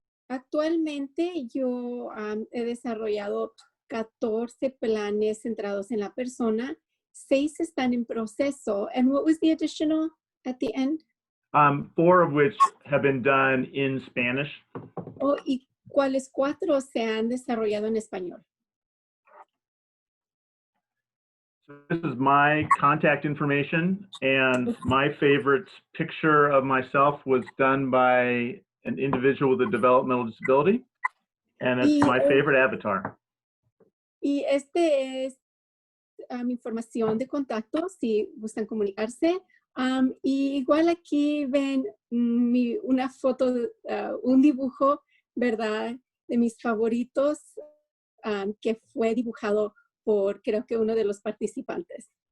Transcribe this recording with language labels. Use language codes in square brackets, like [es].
[es] Actualmente yo he desarrollado 14 planes centrados en la persona, 6 están en proceso. [en] And what was the additional at the end? 4 of which have been done in Spanish. [es] Oh, ¿y cuáles 4 se han desarrollado en español? [en] So this is my contact information, and my favorite picture of myself was done by an individual with a developmental disability, and it's my favorite avatar. [es] Y este es información de contacto si gustan comunicarse. Y igual aquí ven una foto, un dibujo, ¿verdad? De mis favoritos que fue dibujado por creo que uno de los participantes.